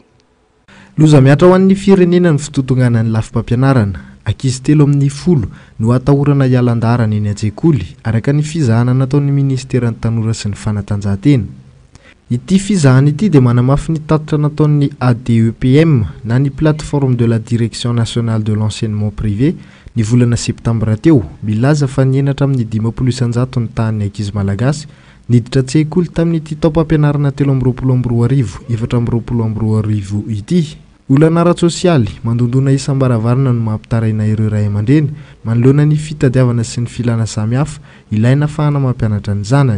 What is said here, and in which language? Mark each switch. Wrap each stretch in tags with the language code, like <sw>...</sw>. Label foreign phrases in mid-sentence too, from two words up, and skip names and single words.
<mg>Loza miatra ho an'ny firenena ny fitotonana ny lafim-pampianarana. Ankizy telo amin'ny 10 no atahorana ialan-daharana eny an-tsekoly araka ny fizahana nataon'ny ministeran'ny tanora sy ny fanatanjahantena. Ity fizahana ity dia manamafy ny tatitra nataon'ny ADEPM na ny</mg> <fr>plateforme de la direction nationale de l'enseignement privé</fr> <mg>ny volana septambra teo milaza fa nienatra amin'ny 50% ny tahan'ny ankizy malagasy niditra an-tsekoly tamin'ity taom-pampianarana 13 amby 20 ity olana ara-tsosialy mandondona isam-baravarana no mampitaraina ireo ray aman-dreny manoloana ny fitadiavana sy ny filana samihafa ilaina fahana mampianatra ny zanany.</mg>